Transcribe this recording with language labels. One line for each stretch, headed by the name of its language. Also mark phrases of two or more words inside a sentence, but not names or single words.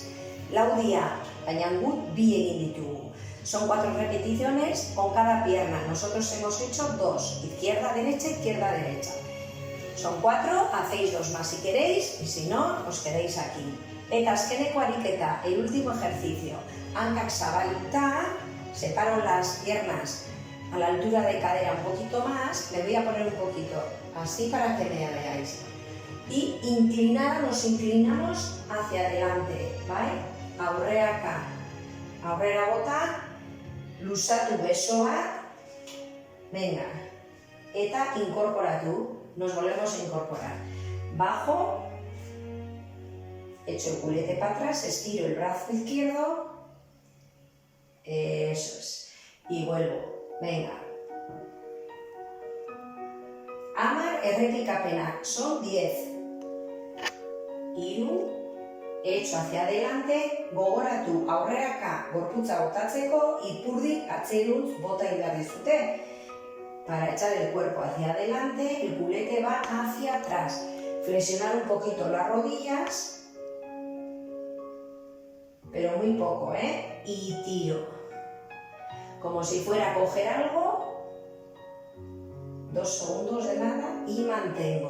Basque: 4 dira, baina gut 2 egin ditugu.
Spanish: Son 4 repeticiones con cada pierna. Nosotros hemos hecho 2, izquierda, derecha. Son 4, hacéis 2 más si queréis, y si no, os quedáis aquí.
Basque: Eta azkeneko ariketa,
Spanish: el último ejercicio.
Basque: Hankak zabalduta,
Spanish: separo las piernas a la altura de cadera un poquito más, me voy a poner un poquito así para que me veáis. Y inclinada, nos inclinamos hacia adelante, ¿vale?
Basque: Aurreaka, aurrera bota, luzatu besoak, venga, eta incorporatu,
Spanish: nos volvemos a incorporar. Bajo, echo el culete para atrás, estiro el brazo izquierdo, eso es, y vuelvo. Venga. 10 errepikapenak, son 10. 3, echo hacia adelante,
Basque: gogoratu aurreraka gorputza botatzeko, ipurdi atzeruntz bota indar dizute.
Spanish: Para echar el cuerpo hacia adelante, el culete va hacia atrás. Flexionar un poquito las rodillas, pero muy poco, y tiro. Como si fuera a coger algo, 2 segundos de nada y mantengo.